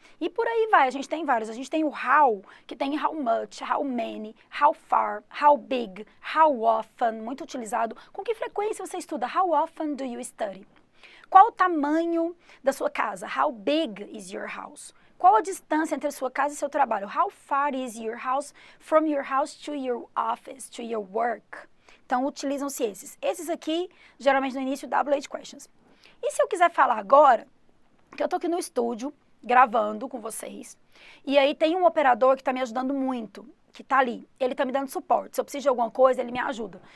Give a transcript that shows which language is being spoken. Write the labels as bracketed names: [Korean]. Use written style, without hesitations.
[Portuguese] E por aí vai, a gente tem vários. A gente tem o how, que tem how much, how many, how far, how big, how often, muito utilizado. Com que frequência você estuda? [English] How often do you study? [Portuguese] Qual o tamanho da sua casa? [English] How big is your house? [Portuguese] Qual a distância entre a sua casa e seu trabalho? [English] How far is your house from your house to your office, to your work? [Portuguese] Então, utilizam-se esses. Esses aqui, geralmente no início, WH questions. E se eu quiser falar agora, que eu tô aqui no estúdio, gravando com vocês, e aí tem um operador que está me ajudando muito, que está ali, ele está me dando suporte, se eu preciso de alguma coisa, ele me ajuda.